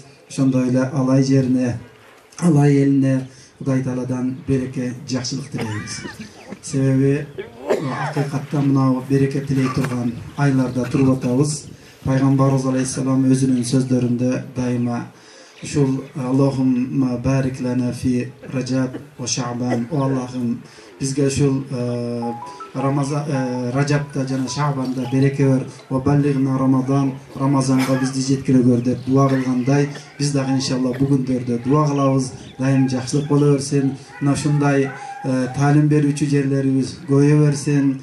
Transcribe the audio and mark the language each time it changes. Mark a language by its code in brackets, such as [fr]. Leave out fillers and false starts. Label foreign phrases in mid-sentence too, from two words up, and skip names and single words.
[ky] Ошондой эле Алай жерине, Алай элине Кудай Тааладан береке, жакшылык тилейбиз. Себеби акыйкатта мына береке тилей турган айларда туруп атабыз. Пайгамбарыбыз алейхиссалам өзүнүн сөздөрүндө дайыма ушул [ar] اللهم بارك لنا في رجب وشعبان. [ky] О Аллахым, бизге ушул Рajabda жана Шаъбанда береке бер. [ar] وبلغنا رمضان, [ky] Рамазанга бизди жеткире көр деп дуа кылгандай, биз дагы иншалла бүгүндөрдө дуа кылабыз. Дайым жакшылык боло берсин. Мына ушундай талим берүүчү жерлерибиз көбөйө берсин.